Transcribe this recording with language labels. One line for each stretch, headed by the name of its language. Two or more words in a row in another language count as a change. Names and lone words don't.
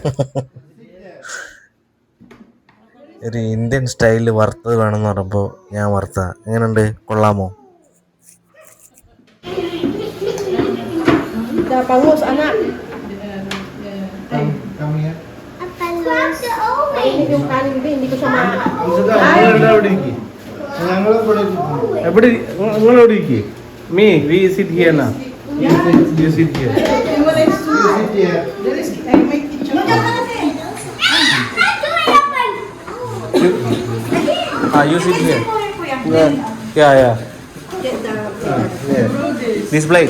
Malayalam: ഒരു ഇന്ത്യൻ സ്റ്റൈലിൽ വറുത്തത് വേണമെന്ന് പറയുമ്പോൾ ഞാൻ വറുത്തതാണ്. എങ്ങനെയുണ്ട്, കൊള്ളാമോ?
Filipino: Pangus anak.
English: Come here.
Filipino: Ini yung kanin din, hindi ko siya ma...
Malayalam: ഞങ്ങൾ ഇവിടെ എവിടെ നിങ്ങൾ എവിടെ ഇരിക്കേ?
English: me we sit here na. You sit here. You sit here. Yeah. This plate.